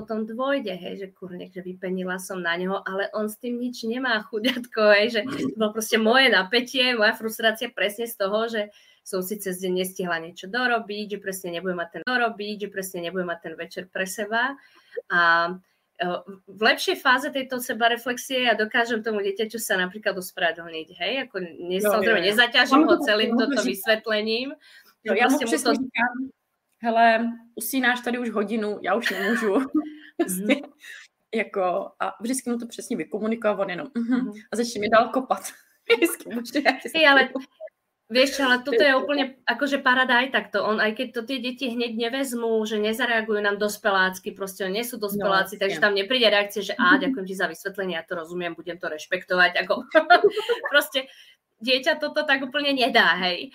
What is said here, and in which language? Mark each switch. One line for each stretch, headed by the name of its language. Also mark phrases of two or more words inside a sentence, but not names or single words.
Slovak: potom dôjde, hej, že kurne, že vypenila som na neho, ale on s tým nič nemá, chuďatko, hej, že to bolo proste moje napätie, moja frustrácia presne z toho, že som si cez deň nestihla niečo dorobiť, že presne nebudem mať ten večer pre seba a v lepšej fáze tejto sebareflexie ja dokážem tomu dieťaťu sa napríklad ospravedlniť, hej, ako samozrejme nezaťažím ho celým toto vysvetlením.
Czech: Jo, já mu přesně říkám, hele, usínáš tady už hodinu, já už nemůžu. Jako, a vždycky mu to přesně vykomunikoval, on jenom a začne mi dál kopat.
Slovak: Ale vieš, ale toto je úplne akože parada aj takto. On, aj keď to tie deti hneď nevezmú, že nezareagujú nám dospelácky, proste nie sú dospeláci, takže tam nepríde reakcie, že ďakujem ti za vysvetlenie, ja to rozumiem, budem to rešpektovať. Ako proste dieťa toto tak úplne nedá, hej.